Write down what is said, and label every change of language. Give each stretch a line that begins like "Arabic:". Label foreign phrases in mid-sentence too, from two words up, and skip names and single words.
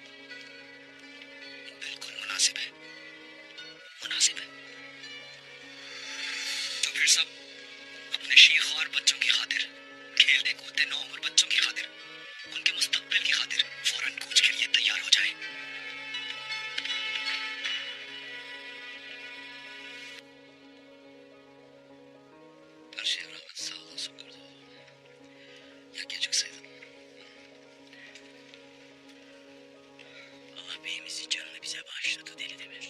Hindi: बिल्कुल मुनासिब है, मुनासिब है। तो फिर सब अपने शेख और बच्चों की खातिर, खेलते कूदते नौ उम्र बच्चों की खातिर, उनके मुस्तकबिल की खातिर फौरन कूच के लिए तैयार हो जाए।
Turkish: Her şeye rağmen sağ olasın Kurdoğlu. Ya gelecek saydın. Allah beyimizin canını bize bağışladı Deli Demir.